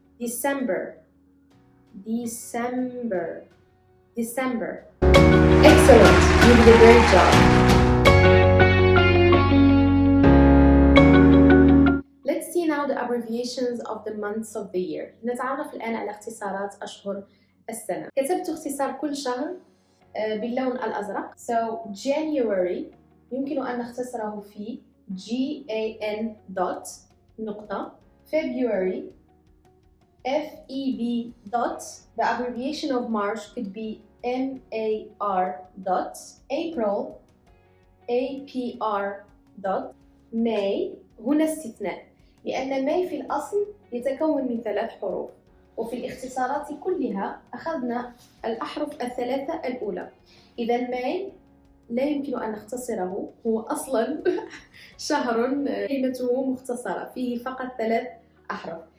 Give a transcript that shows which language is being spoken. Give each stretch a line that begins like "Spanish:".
English: December, December, December. Excellent! You did a great job. Let's see now the abbreviations of the months of the year.
Arabic: نتعرف الآن على اختصارات أشهر السنة. كتبت اختصار كل شهر باللون الأزرق. So January يمكن أن نختصره في GAN dot نقطة.
English: February FEB dot. The abbreviation of March could be MAR dot. April APR dot.
Arabic: May هنا استثناء لأن May في الأصل يتكون من 3 حروف، وفي الاختصارات كلها أخذنا الأحرف الثلاثة الأولى. إذا May لا يمكن أن نختصره، هو أصلا شهر كلمته مختصرة فيه فقط 3 أحرف.